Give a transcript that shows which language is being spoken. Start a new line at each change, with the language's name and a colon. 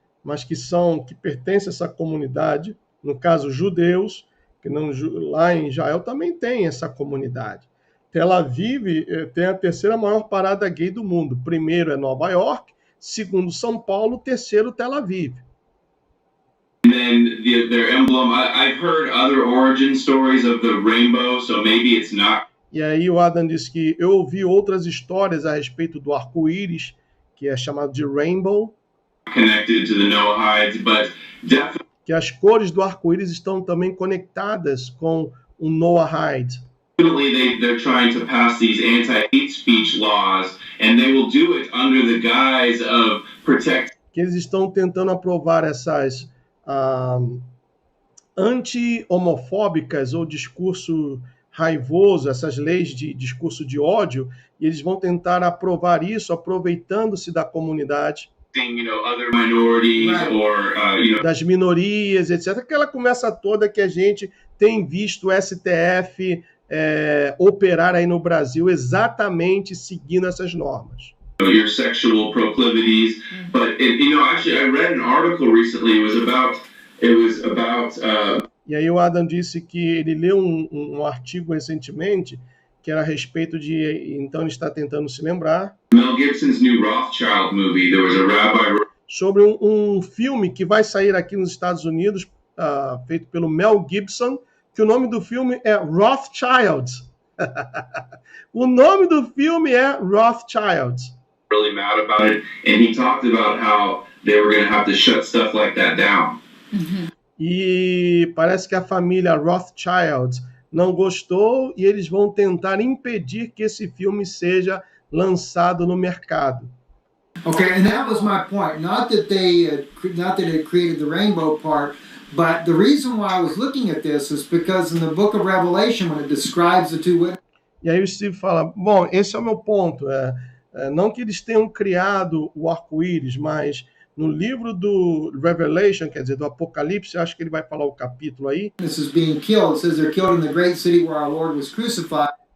Portuguese: Mas que pertencem a essa comunidade, no caso judeus, que não, lá em Israel também tem essa comunidade. Tel Aviv tem a terceira maior parada gay do mundo. Primeiro é Nova York, segundo São Paulo, terceiro Tel Aviv.
English: and then their emblem. I've heard other origin stories of the rainbow, so maybe it's not
Portuguese: E aí o Adam disse que eu ouvi outras histórias a respeito do arco-íris, que é chamado de rainbow,
English: connected to the Noahides, but definitely
Portuguese: que as cores do arco-íris estão também conectadas com o Noahide.
English: they're trying to pass these anti-hate speech laws, and they will do it under the guise of protect.
Portuguese: Que eles estão tentando aprovar essas anti-homofóbicas ou discurso raivoso, essas leis de discurso de ódio, e eles vão tentar aprovar isso aproveitando-se da comunidade,
English: Other minorities, Right. or
Portuguese: das minorias, etc. Aquela conversa toda que a gente tem visto o STF operar aí no Brasil exatamente seguindo essas normas.
English: your sexual proclivities. But actually, I read an article recently. It was about
Portuguese: E aí o Adam disse que ele leu um artigo recentemente que era a respeito de... Então ele está tentando se lembrar
English: Mel Gibson's new Rothschild movie. There was a rabbi.
Portuguese: sobre um filme que vai sair aqui nos Estados Unidos, feito pelo Mel Gibson, que o nome do filme é Rothschild. O nome do filme é Rothschild.
English: Really mad about it, and he talked about how they were going to have to shut stuff like that down.
Portuguese: E parece que a família Rothschild não gostou e eles vão tentar impedir que esse filme seja lançado no mercado.
English: Okay, and that was my point. Not that they created the rainbow part, but the reason why I was looking at this is because in the book of Revelation, when it describes the two witnesses,
Portuguese: E aí o Steve fala, bom, esse é o meu ponto. Não que eles tenham criado o arco-íris, mas no livro do Revelation, quer dizer, do Apocalipse, acho que ele vai falar o capítulo aí,
English: being killed, it says they're killed in the great city where our Lord was crucified.